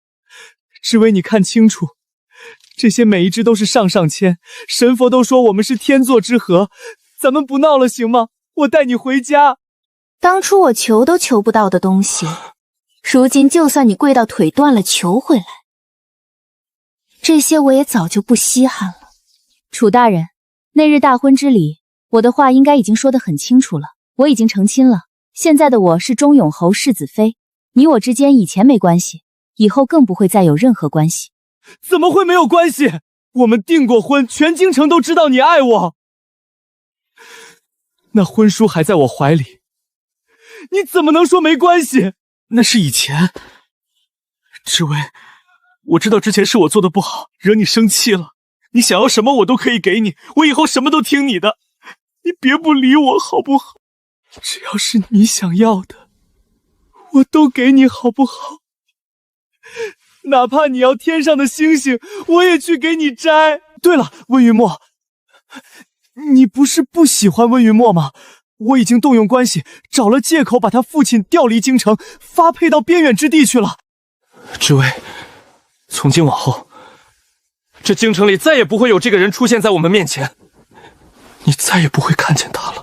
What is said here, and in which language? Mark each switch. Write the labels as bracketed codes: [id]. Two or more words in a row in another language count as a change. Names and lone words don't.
[zh] 知薇，你看清楚，這些每一支都是上上籤，神佛都說我們是天作之合，咱們不鬧了行嗎？我帶你回家。當初我求都求不到的東西，如今就算你跪到腿斷了求回來，這些我也早就不稀罕了。楚大人，那日大婚之禮，我的話應該已經說得很清楚了，我已經成親了，現在的我是鍾永侯世子妃，你我之間以前沒關係，以後更不會再有任何關係。怎麼會沒有關係？我們訂過婚，全京城都知道你愛我。那婚書還在我懷裡，你怎麼能說沒關係？那是以前。知薇，我知道之前是我做的不好，惹你生氣了。你想要什麼我都可以給你，我以後什麼都聽你的。你別不理我好不好？只要是你想要的，我都給你好不好？哪怕你要天上的星星，我也去給你摘。對了，溫雲墨，你不是不喜歡溫雲墨嗎？我已經動用關係，找了借口把他父親調離京城，發配到邊遠之地去了。知薇，從今往後，這京城裡再也不會有這個人出現在我們面前，你再也不會看見他了。